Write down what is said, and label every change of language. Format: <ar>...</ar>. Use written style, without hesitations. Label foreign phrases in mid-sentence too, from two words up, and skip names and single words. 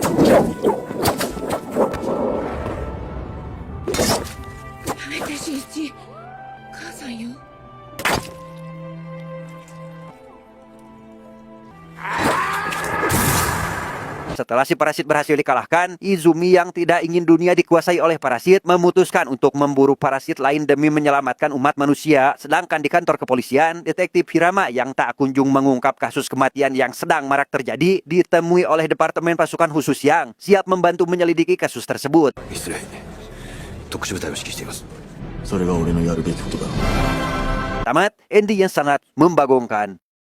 <id>Setelah si parasit berhasil dikalahkan, Izumi yang tidak ingin dunia dikuasai oleh parasit memutuskan untuk memburu parasit lain demi menyelamatkan umat manusia. Sedangkan di kantor kepolisian, detektif Hirama yang tak kunjung mengungkap kasus kematian yang sedang marak terjadi ditemui oleh Departemen Pasukan Khusus yang siap membantu menyelidiki kasus tersebut.</id> <ja>失礼。特殊部隊を指揮しています。それが俺のやるべきことだ。</ja> <id>Tamat, ending yang sangat membagongkan.</id>